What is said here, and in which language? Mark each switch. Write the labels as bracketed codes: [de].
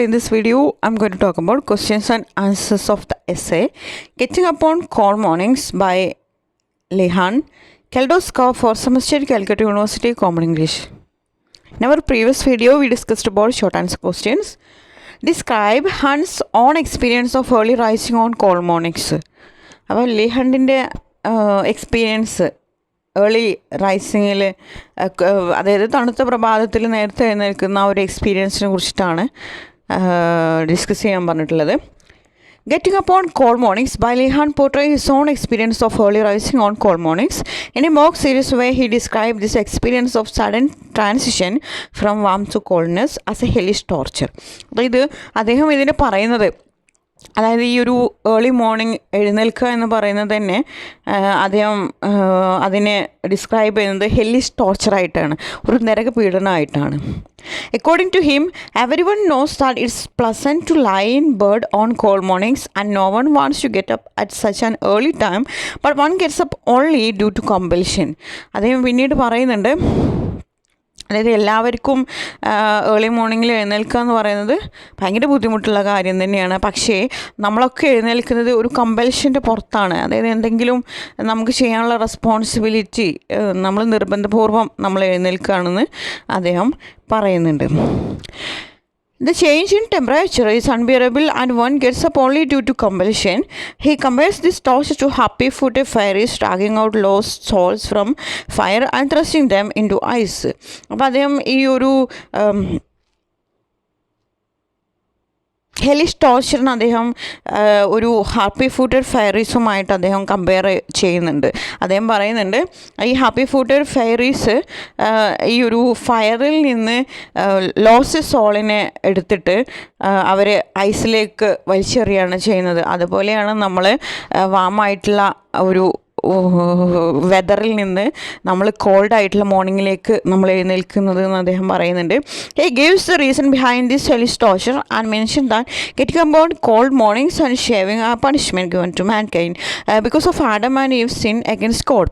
[en] In this video, I'm going to talk about questions and answers of the essay Getting Up on Cold Mornings by Lehan Keldoskov for semester Calcutta University Common English. In our previous video, we discussed about short answer questions. Describe Hunt's own experience of early rising on cold mornings. [ml] അപ്പോൾ ലേഹണ്ടിൻ്റെ experience early റൈസിങ്ങിൽ അതായത് തണുത്ത പ്രഭാതത്തിൽ നേരത്തെ എഴുന്നേൽക്കുന്ന ആ ഒരു എക്സ്പീരിയൻസിനെ കുറിച്ചിട്ടാണ് discuss ചെയ്യാൻ പറഞ്ഞിട്ടുള്ളത്. [en] Getting Up on Cold Mornings by Lehan portrays his own experience of early rising on cold mornings. In a mock series where he described this experience of sudden transition from warmth to coldness as a hellish torture. [ml] അതായത് അദ്ദേഹം ഇതിന് പറയുന്നത് അതായത് ഈ ഒരു early morning എഴുന്നേൽക്കുക എന്ന് പറയുന്നത് തന്നെ അദ്ദേഹം അതിനെ ഡിസ്ക്രൈബ് ചെയ്യുന്നത് ഹെല്ലിഷ് ടോർച്ചറായിട്ടാണ്, ഒരു നരകപീഡനമായിട്ടാണ്. [en] According to him, everyone knows that it's pleasant to lie in bed on cold mornings and no one wants to get up at such an early time, but one gets up only due to compulsion. [ml] അദ്ദേഹം പിന്നീട് പറയുന്നുണ്ട്, അതായത് എല്ലാവർക്കും early മോർണിംഗിൽ എഴുന്നേൽക്കുക എന്ന് പറയുന്നത് ഭയങ്കര ബുദ്ധിമുട്ടുള്ള കാര്യം തന്നെയാണ്. പക്ഷേ നമ്മളൊക്കെ എഴുന്നേൽക്കുന്നത് ഒരു കമ്പൽഷൻ്റെ പുറത്താണ്. അതായത് എന്തെങ്കിലും നമുക്ക് ചെയ്യാനുള്ള റെസ്പോൺസിബിലിറ്റി നമ്മൾ നിർബന്ധപൂർവ്വം നമ്മൾ എഴുന്നേൽക്കുകയാണെന്ന് അദ്ദേഹം പറയുന്നുണ്ട്. [en] The change in temperature is unbearable and one gets up only due to compulsion. He compares this torture to happy-footed fairies dragging out lost souls from fire and thrusting them into ice. [ml] അപ്പോൾ അദ്ദേഹം ഈ ഒരു ഹെലിഷ് ടോർച്ചറിന് അദ്ദേഹം ഒരു happy footed ഫെയറീസുമായിട്ട് അദ്ദേഹം compare ചെയ്യുന്നുണ്ട്. അദ്ദേഹം പറയുന്നുണ്ട്, ഈ ഹാപ്പി ഫൂട്ടഡ് ഫെയറീസ് ഈ ഒരു ഫയറിൽ നിന്ന് ലോസ്റ്റ് സോളിനെ എടുത്തിട്ട് അവർ ഐസിലേക്ക് വലിച്ചെറിയാണ് ചെയ്യുന്നത്. അതുപോലെയാണ് നമ്മൾ വാമായിട്ടുള്ള ഒരു വെതറിൽ നിന്ന് നമ്മൾ കോൾഡായിട്ടുള്ള മോർണിംഗിലേക്ക് നമ്മൾ എഴുന്നേൽക്കുന്നത് എന്ന് അദ്ദേഹം പറയുന്നുണ്ട്. [en] He gives the reason behind this hellish torture and mentioned that getting up on cold mornings and shaving are punishment given to mankind because of Adam and Eve's sin against God.